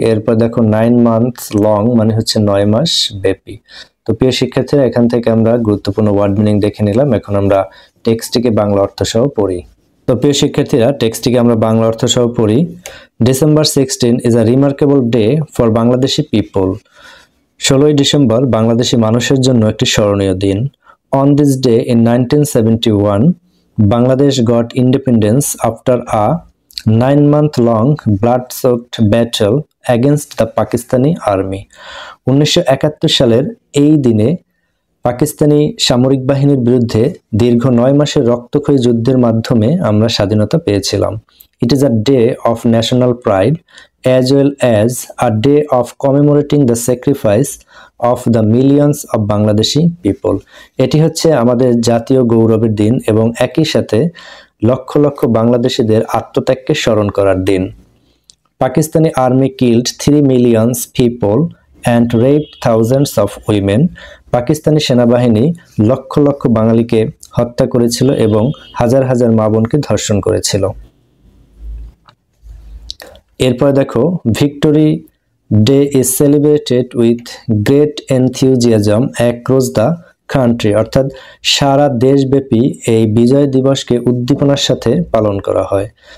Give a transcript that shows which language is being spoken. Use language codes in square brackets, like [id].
[bn] এরপর দেখো [en] 9 months long [bn] মানে হচ্ছে 9 মাস ব্যাপী। তো প্রিয় শিক্ষার্থীরা, এখান থেকে আমরা গুরুত্বপূর্ণ ওয়ার্ড মিনিং দেখে নিলাম। এখন আমরা টেক্সটটিকে বাংলা অর্থ সহ পড়ি। তো প্রিয় শিক্ষার্থীরা, টেক্সটটিকে আমরা বাংলা অর্থ সহ পড়ি। [en] December 16 is a remarkable day for Bangladeshi people. [bn] 16ই December Bangladeshi মানুষের জন্য একটি স্মরণীয় দিন। [en] On this day in 1971, Bangladesh got independence after a 9-month-long blood-soaked battle against the Pakistani army. [bn] 1971 সালের এই দিনে পাকিস্তানি সামরিক বাহিনীর বিরুদ্ধে দীর্ঘ 9 মাসের রক্তক্ষয়ী যুদ্ধের মাধ্যমে আমরা স্বাধীনতা পেয়েছিলাম। [en] It is a day of national pride as well as a day of commemorating the sacrifice of the millions of Bangladeshi people. [bn] এটি হচ্ছে আমাদের জাতীয় গৌরবের দিন এবং একই সাথে লক্ষ লক্ষ বাংলাদেশীদের আত্মত্যাগকে স্মরণ করার দিন। [en] Pakistani army killed 3 million people and raped thousands of women. [bn] Pakistani সেনাবাহিনী লক্ষ লক্ষ বাঙালিকে হত্যা করেছিল এবং হাজার হাজার মা বোনকে ধর্ষণ করেছিল। এরপর দেখো [en] victory day is celebrated with great enthusiasm across the country, [bn] অর্থাৎ সারা দেশব্যাপী এই বিজয় দিবসকে উদ্দীপনার সাথে পালন করা হয়।